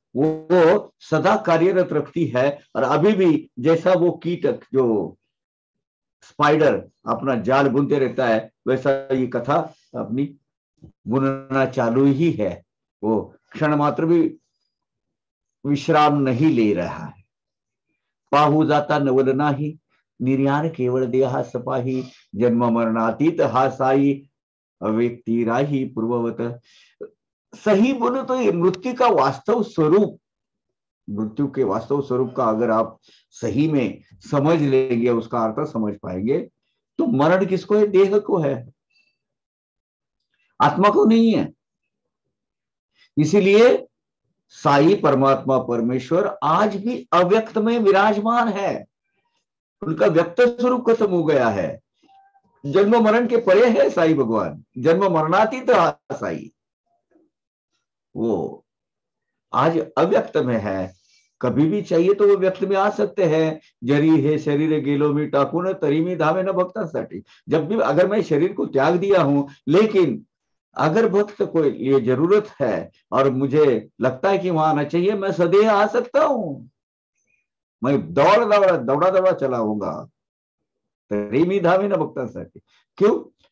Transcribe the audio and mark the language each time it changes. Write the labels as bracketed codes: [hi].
[hi] वो सदा कार्यरत रखती है। और अभी भी जैसा वो कीटक जो स्पाइडर अपना जाल बुनते रहता है, वैसा ये कथा अपनी बुनना चालू ही है। वो क्षण मात्र भी विश्राम नहीं ले रहा है। [mr] पाहू जाता नवल नाही, निर्याण केवळ देहा सपाही, जन्म मरणातीत हा साई, अव्यक्ति राही पूर्ववत। [hi] सही बोले तो ये मृत्यु का वास्तव स्वरूप, मृत्यु के वास्तव स्वरूप का अगर आप सही में समझ लेंगे, उसका अर्थ समझ पाएंगे, तो मरण किसको है? देह को है, आत्मा को नहीं है। इसीलिए साई परमात्मा परमेश्वर आज भी अव्यक्त में विराजमान है। उनका व्यक्त स्वरूप खत्म हो गया है। जन्म मरण के परे है साई भगवान, जन्म मरणातीत साई, वो आज अव्यक्त में है। कभी भी चाहिए तो वो व्यक्त में आ सकते हैं। [mr] जरी हे शरीर गेलो मी टाकून तरी मी धावे न भक्तांसाठी। [hi] जब भी अगर मैं शरीर को त्याग दिया हूं, लेकिन अगर भक्त को ये जरूरत है और मुझे लगता है कि वहां आना चाहिए, मैं सदैव आ सकता हूं। मैं दौड़ा दौड़ा चलाऊंगा, [mr] तरी मी धावे न भक्तांसाठी। [hi] क्यों?